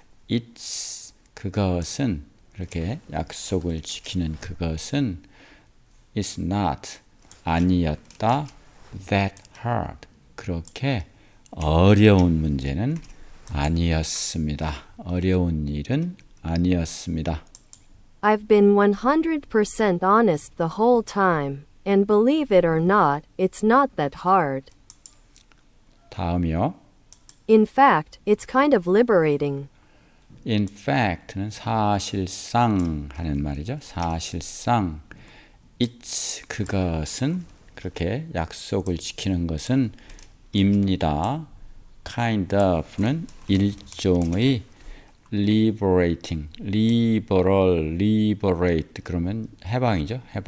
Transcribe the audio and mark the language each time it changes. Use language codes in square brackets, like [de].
[en] it's [ko] 그것은 이렇게 약속을 지키는 그것은 [en] is not [ko] 아니었다 [en] that hard [ko] 그렇게 어려운 문제는 아니었습니다. 어려운 일은 아니었습니다. [en] I've been 100% honest the whole time, and believe it or not, it's not that hard. [ko] 다음이요. [en] In fact, it's kind of liberating. In fact [ko] 는 사실상 하는 말이죠. 사실상 [en] it's [ko] 그것은 그렇게 약속을 지키는 것은 입니다. [en] kind of [ko] 는 일종의 [en] liberating, liberate [ko] 그러면 해방이죠.